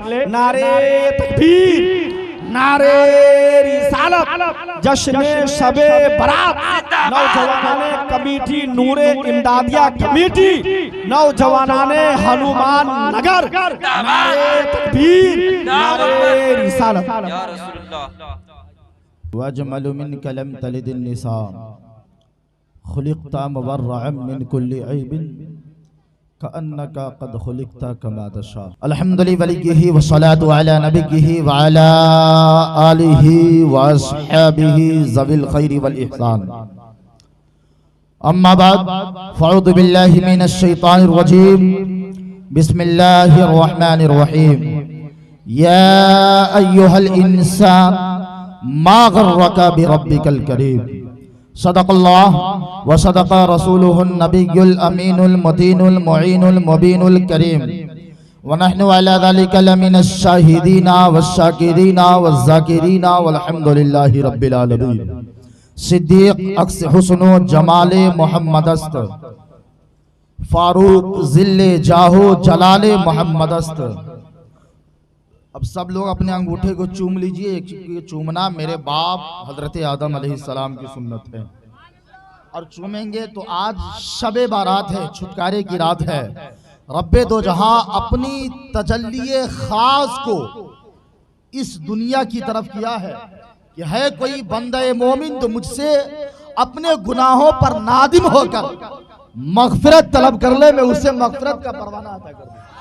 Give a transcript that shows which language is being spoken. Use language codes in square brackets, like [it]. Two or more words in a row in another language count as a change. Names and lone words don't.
[ur] نعرۂ تکبیر، نعرۂ رسالت، جشن شب برات، نوجوانان کمیٹی نور امدادیہ کمیٹی، نوجوانان ہنومان نگر، نعرۂ تکبیر، نعرۂ رسالت. [ar] وأجمل منك لم تلد النساء خلقت مبرأ من كل عيب كأنك قد خلقت كما تشاء. الحمد لله وليه والصلاة على نبيه وعلى آله وأصحابه ذوي الخير والإحسان. أما بعد فأعوذ بالله من الشيطان الرجيم. بسم الله الرحمن الرحيم. يا أيها الإنسان ما غرك بربك الكريم. صدق الله وصدق رسوله النبي الأمين المتين المعين المبين الكريم. ونحن على ذلك لمن الشاهدين والشاكرين والذاكرين والحمد لله رب العالمين. [fa] صدیق عکس حسن و جمال محمدست، فاروق ظل جاه و جلال محمدست. [ur] اب سب لوگ اپنے انگوٹھے کو چوم لیجیے. یہ چومنا میرے باپ حضرت آدم علیہ السلام کی سنت ہے اور چومیں گے تو آج شب برات ہے، چھٹکارے کی رات ہے. ربِ دو جہاں اپنی تجلی خاص کو اس دنیا کی طرف کیا ہے کہ ہے کوئی بندۂ مومن تو مجھ سے اپنے گناہوں پر نادم ہو کر مغفرت طلب کر لے، میں اس سے مغفرت کا پروانہ عطا کر دوں.